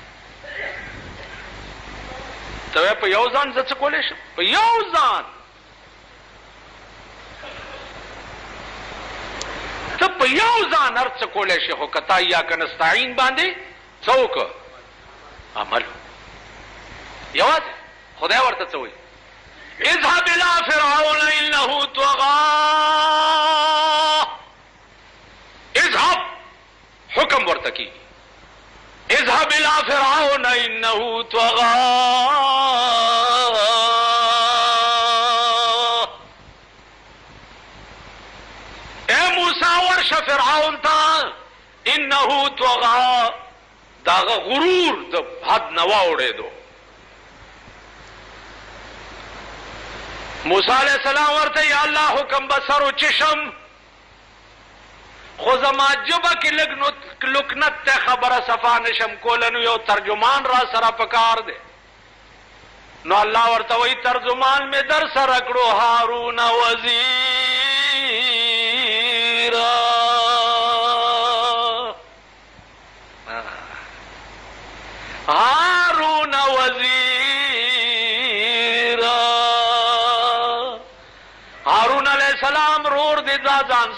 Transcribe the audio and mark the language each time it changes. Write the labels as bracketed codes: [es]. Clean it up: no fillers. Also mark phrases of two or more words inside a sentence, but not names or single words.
[ps] ته وایې په یو ځان زه څه کولی شم؟ په یو ځان ته په یو ځان هر څه کولی شي، خو که تا [ar] ایاک نستعین [ps] باندې څه وکړه؟ عمل یوازې. خدای ورته څه وایي؟ [ar] اذهب الى فرعون انه طغى. اذهب [ps] حکم ورته کیږي [ar] اذهب الى فرعون انه طغى. [ps] فرعون تا [ar] انه طغى [ps] داغه غرور د حد نه واوړېدو. موسی [ar] علیہ السلام [ps] ورته یا الله حکم [fa] بسر و چشم [ps] خو زما جبه کې لکنت ته خبره صفا نشم کولنو یو ترجمان را سره پکار دی نو الله ورته وی ترجمان می در سره کړو هارون وزیر هارون وزیر هارون [ar] علیہ السلام [ps] رور دی دا ځان